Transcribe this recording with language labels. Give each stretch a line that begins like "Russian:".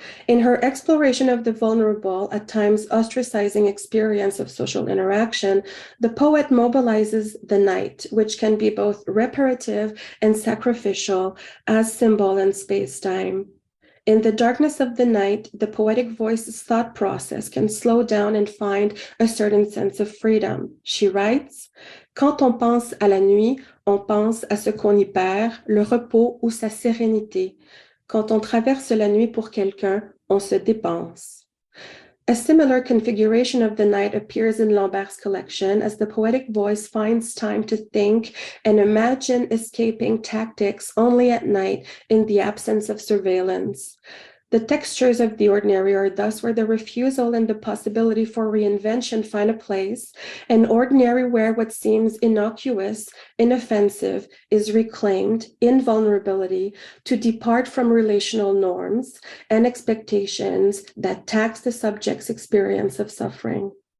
English: In her exploration of the vulnerable, at times ostracizing experience of social interaction, the poet mobilizes the night, which can be both reparative and sacrificial as symbol and space-time. In the darkness of the night, the poetic voice's thought process can slow down and find a certain sense of freedom. She writes,
French: Quand on pense à la nuit, on pense à ce qu'on y perd, le repos ou sa sérénité. Quand on traverse la nuit pour quelqu'un, on se dépense.
English: A similar configuration of the night appears in Lambert's collection as the poetic voice finds time to think and imagine escaping tactics only at night in the absence of surveillance. The textures of the ordinary are thus where the refusal and the possibility for reinvention find a place, and ordinary where what seems innocuous, inoffensive, is reclaimed in vulnerability to depart from relational norms and expectations that tax the subject's experience of suffering.